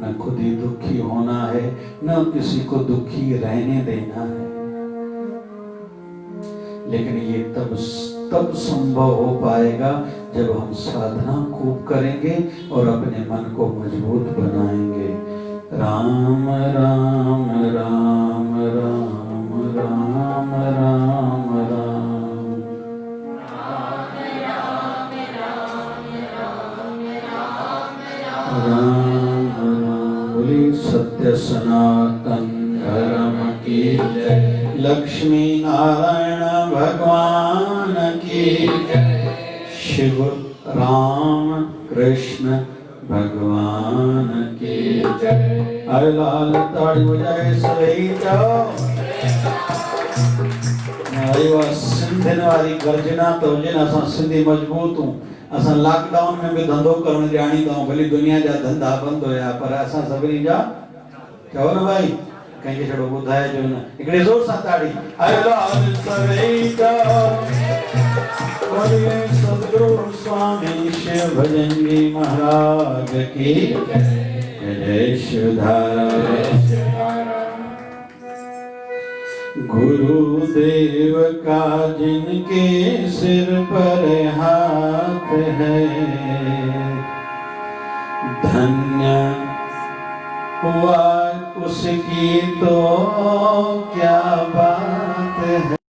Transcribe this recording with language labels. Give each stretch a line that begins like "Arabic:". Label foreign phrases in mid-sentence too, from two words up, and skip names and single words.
Hindi: न खुद ही दुखी होना है, न किसी को दुखी रहने देना है। लेकिन ये तब संभव हो पाएगा जब हम साधना खूब करेंगे और अपने मन को मजबूत बनाएंगे। राम राम राम राम राम राम राम राम राम। बोली सत्य सनातन धर्म की जय। लक्ष्मी नारायण भगवान की जय। शिव राम कृष्ण भगवान की जय।
Sindhi: अरे लाल ताड़ी बजाए सही जाओ। सिंधियुनि वारी गर्जना तो जिन असां सिंधी मजबूत हूं। असां लॉकडाउन में भी धंधो करण ॼाणींदा आहियूं। भली दुनिया जा धंधा बंदि हुया पर असां सभिनी जा चओ न भाई कंहिंखे छड़ो ॿुधाइजो न। हिकिड़े ज़ोर सां ताड़ी। अरे लाल सही जाओ।
Hindi: बोलिए सद्गुरु स्वामी शिव भजनगी महाराज की जय। शिवधारा गुरुदेव का जिनके सिर पर हाथ है, धन्य हुआ उसकी तो क्या बात है।